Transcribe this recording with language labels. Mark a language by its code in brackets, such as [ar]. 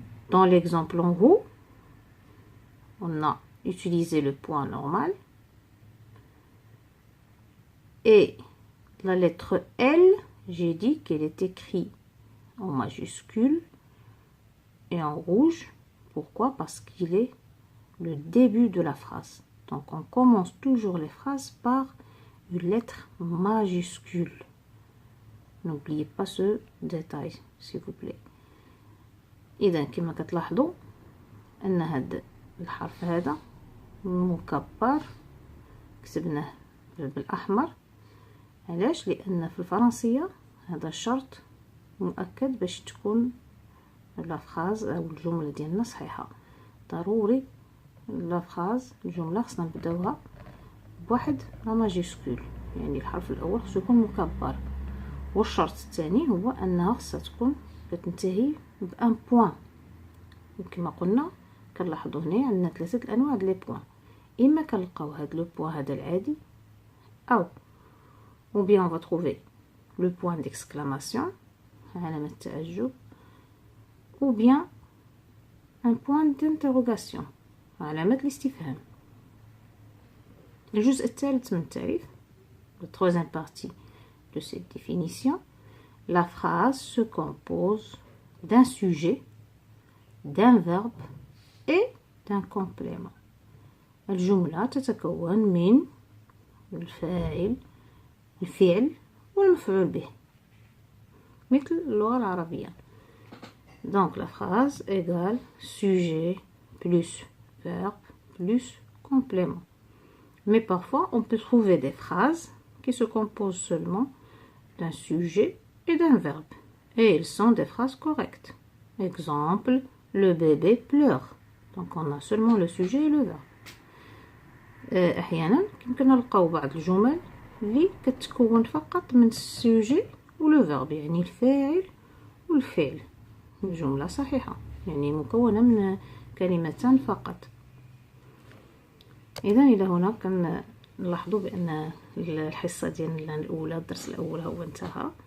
[fr] Dans l'exemple en haut, on a utilisé le point normal et la lettre L, j'ai dit qu'elle est écrite en majuscule et en rouge. Pourquoi? Parce qu'il est le début de la phrase. Donc on commence toujours les phrases par une lettre majuscule. N'oubliez pas ce détail, s'il vous plaît. [ar] إذا كما كتلاحظوا أن هذا الحرف هذا مكبر كتبناه بالأحمر. علاش؟ لأن في الفرنسية هذا الشرط مؤكد باش تكون لا فراز أو الجملة ديالنا صحيحة. ضروري لا فراز الجملة خصنا نبداوها بواحد لا ماجيسكول، يعني الحرف الأول خصو يكون مكبر. والشرط الثاني هو أنها خصها تكون كتنتهي بان بوين. وكما قلنا كنلاحظوا هنا عندنا 3 الانواع ديال لي بوين. اما كنلقاو هاد لو بوين هذا العادي [fr] أو ou bien on va trouver le point d'exclamation [ar] علامة التعجب [fr] ou bien un point d'interrogation [ar] علامة الاستفهام. الجزء الثالث من التعريف, [fr] la troisième partie de cette définition, la phrase se compose d'un sujet, d'un verbe et d'un complément. [ar] الجملة تتكون من الفاعل الفعل والمفعول به مثل اللغة العربية. [fr] Donc la phrase égale sujet plus verbe plus complément. Mais parfois on peut trouver des phrases qui se composent seulement d'un sujet et d'un verbe. Et ils sont des phrases correctes. Exemple, le bébé pleure. Donc on a seulement le sujet et le verbe. [ar] أحيانا يمكن نلقاو بعض الجمل اللي كتكون فقط من السوجي ولو فيرب, يعني الفاعل والفعل. الجملة صحيحة يعني مكونة من كلمتان فقط. إذا إلى هنا كنلاحظوا بأن الحصة ديالنا الأولى, الدرس الأول هو انتهى.